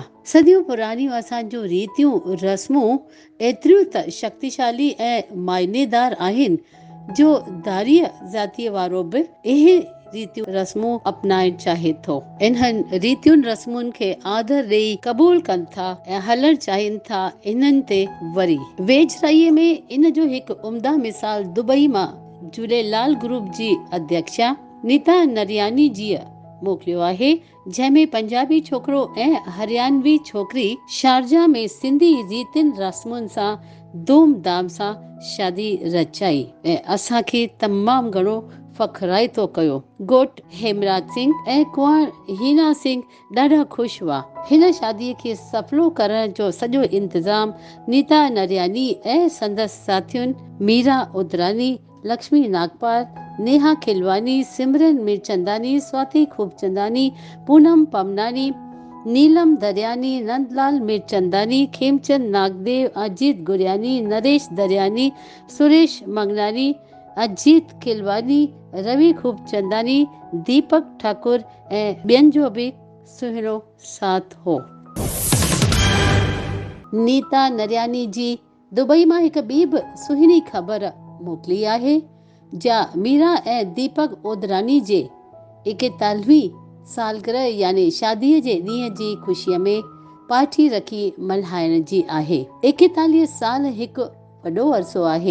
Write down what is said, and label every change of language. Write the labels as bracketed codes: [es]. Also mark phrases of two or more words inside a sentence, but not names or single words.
[sd] सदियूं पुरानियूं असांजूं रीतियूं रस्मूं एतिरियूं त शक्तिशाली ऐं मायनेदार आहिनि जो दारीअ ज़ातीअ वारो बि इहे रीतियूं रस्मूं अपनाइण चाहे थो। इन्हनि रीतियुनि रस्मुनि खे आदर ॾेई क़बूल कनि था ऐं हलण चाहिनि था। इन्हनि ते वरी वेझराईअ में इन जो हिकु उम्दा मिसाल दुबई मां झूलेलाल ग्रुप जी अध्यक्षा नीता नरियानी जीअ मोकिलियो आहे, जंहिंमें पंजाबी छोकिरो ऐं हरियाणवी छोकिरी शारजा में सिंधी रीतियुनि रस्मुनि सां धूमधाम सां शादी रचाई ऐं असांखे तमामु घणो फखराइतो कयो। घोट हेमराज सिंह ऐं कुंवर हीना सिंह ॾाढा ख़ुशि हुआ। हिन शादीअ खे सफलो करण जो सॼो इंतज़ाम नीता नरियानी ऐं संदसि साथियुनि मीरा उदरानी, लक्ष्मी नागपाल, नेहा खिलवानी, सिमरन मीरचंदानी, स्वाति खूबचंदानी, पूनम पमनानी, नीलम दरियानी, नंदलाल मीरचंदानी, खेमचंद नागदेव, अजीत गुरियानी, नरेश दरियानी, सुरेश मंगनानी, अजीत खिलवानी, रवि खूबचंदानी, दीपक ठाकुर ऐं ॿियनि जो बि सुहिणो साथ हो। नीता नरियानी जी दुबई मां हिकु ॿी बि सुहिणी ख़बर मोकिली आहे, जा मीरा ऐं दीपक ओदरानी जे 41वीं सालगिरह यानी शादीअ जे ॾींहं जी ख़ुशीअ में पार्टी रखी मल्हाइण जी आहे। 41 साल हिकु वॾो अरसो आहे।